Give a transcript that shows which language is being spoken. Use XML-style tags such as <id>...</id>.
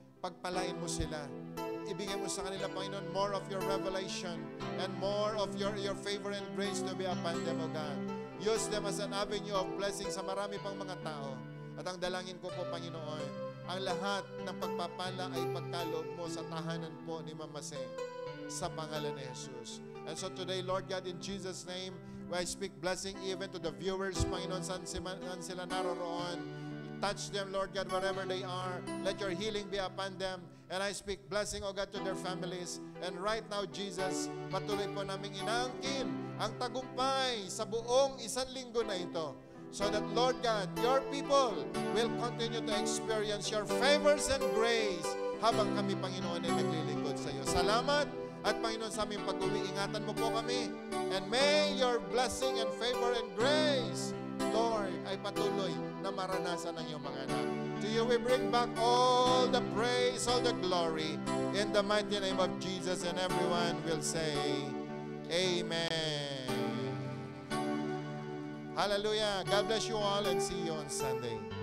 <tl>Pagpalain mo sila. Ibigay mo sa kanila,</tl> <en>Panginoon, more of your revelation and more of your favor and grace to be upon them, O God. Use them as an avenue of blessing</en> <tl>sa marami pang mga tao. At ang dalangin ko po, Panginoon, ang lahat ng pagpapala ay pagkaloob mo sa tahanan po ni Mama Se sa pangalan ni Jesus.</tl> <en>And so today, Lord God, in Jesus' name, I speak blessing even to the viewers, Panginoon,</en> <tl>saan sila naroroon.</tl> <en>Touch them, Lord God, wherever they are. Let your healing be upon them. And I speak blessing, O God, to their families. And right now,</en> <tl>Jesus, patuloy po naming inaangkin ang tagumpay sa buong isang linggo na ito.</tl> <en>So that, Lord God, your people will continue to experience your favors and grace</en> <tl>habang kami, Panginoon, ay naglilingkod sa iyo. Salamat at Panginoon, sa aming pag-uwi, ingatan mo po kami.</tl> <en>And may your blessing and favor and grace, Lord,</en> <tl>ay patuloy na maranasan ng iyong mga anak.</tl> <en>To you we bring back all the praise, all the glory, in the mighty name of Jesus, and everyone will say, Amen. Hallelujah. God bless you all and see you on Sunday.</en>